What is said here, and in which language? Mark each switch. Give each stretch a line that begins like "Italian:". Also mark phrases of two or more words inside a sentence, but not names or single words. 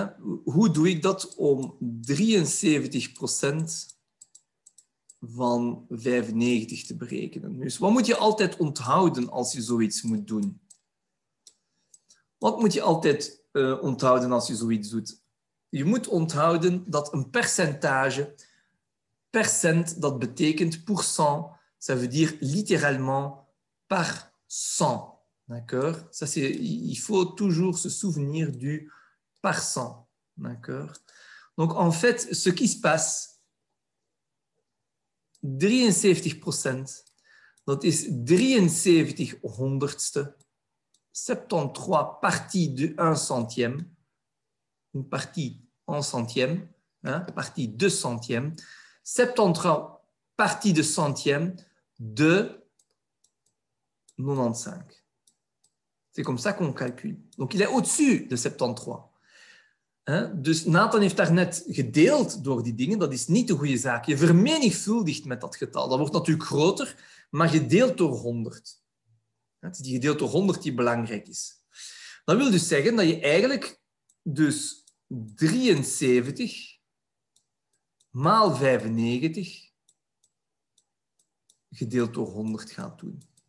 Dutch: Hoe doe ik dat om 73% van 95 te berekenen? Dus wat moet je altijd onthouden als je zoiets moet doen? Wat moet je altijd onthouden als je zoiets doet? Je moet onthouden dat een percentage, percent, dat betekent
French: pourcent, ça veut dire littéralement par cent. D'accord? Ça, il faut toujours se souvenir du par cent. D'accord? Donc, en fait, ce qui se passe, 73%,
Dutch: dat is 73 honderdste,
French: 73 partie de 1 centième, une partie en centième, hein, partie de centième, 73 partie de centième de 95. C'est comme ça qu'on calcule. Donc, il est au-dessus de 73.
Dutch: Dus Nathan heeft daarnet gedeeld door die dingen. Dat is niet de goede zaak. Je vermenigvuldigt met dat getal. Dat wordt natuurlijk groter, maar gedeeld door 100. Het is die gedeeld door 100 die belangrijk is. Dat wil dus zeggen dat je eigenlijk dus 73 maal 95 gedeeld door 100 gaat doen.